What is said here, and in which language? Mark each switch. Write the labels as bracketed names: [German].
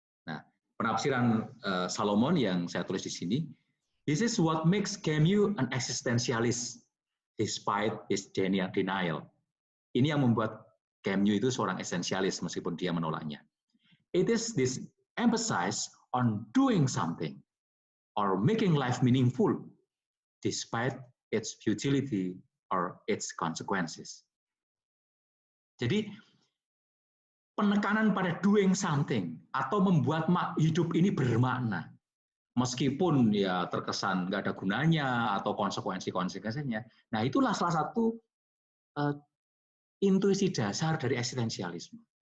[Indonesian] Nah, penafsiran Salomon yang saya tulis di sini, [English] this is what makes Camus an existentialist despite his denial. [Indonesian] Ini yang membuat Camus itu seorang esensialis meskipun dia menolaknya. [English] It is this emphasis on doing something or making life meaningful despite its futility or its consequences. [Indonesian] Jadi penekanan pada [English] doing something [Indonesian] atau membuat hidup ini bermakna, meskipun ya terkesan nggak ada gunanya atau konsekuensi-konsekuensinya. Nah, itulah salah satu intuisi dasar dari eksistensialisme.